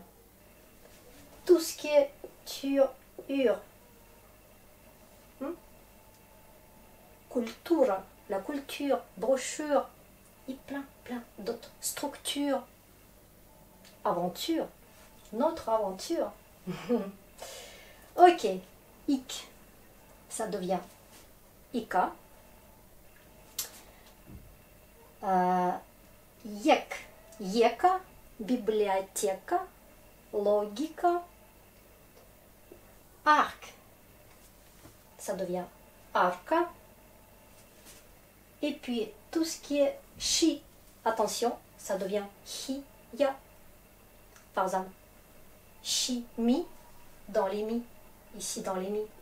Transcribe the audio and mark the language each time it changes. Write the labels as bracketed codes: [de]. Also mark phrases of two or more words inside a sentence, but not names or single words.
[fr] Tout ce qui est tur, cultura, la culture, brochure, et plein d'autres structures. Aventure, notre aventure. Ok, ik, ça devient ika. [ru] Ек, ека, библиотека, логика. [fr] Arc, ça devient arca. Et puis tout ce qui est chi, attention, ça devient hi-ya. Par exemple, chi, mi, dans les mi, ici dans les mi.